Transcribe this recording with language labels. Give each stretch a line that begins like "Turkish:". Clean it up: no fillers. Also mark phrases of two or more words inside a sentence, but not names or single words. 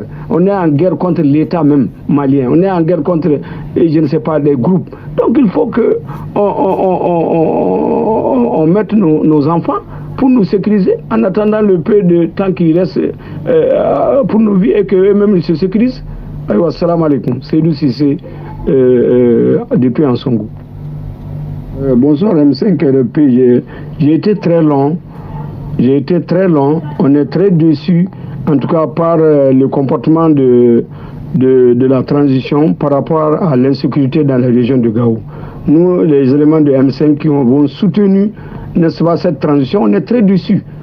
French: On est en guerre contre l'État même malien. On est en guerre contre, je ne sais pas, des groupes. Donc, il faut qu'on mette nos enfants pour nous sécuriser, en attendant le peu de temps qu'il reste pour nous vivre et qu'eux-mêmes ils se sécurisent.
Arabic: Assalamu alaikum.
French: Seydou Cissé, depuis Ansongo. Bonsoir M5 RP. J'ai été très long. On est très déçus, en tout cas par le comportement de la transition par rapport à l'insécurité dans la région de Gao. Nous, les éléments de M5 qui ont soutenu, n'est-ce pas, cette transition, on est très déçus.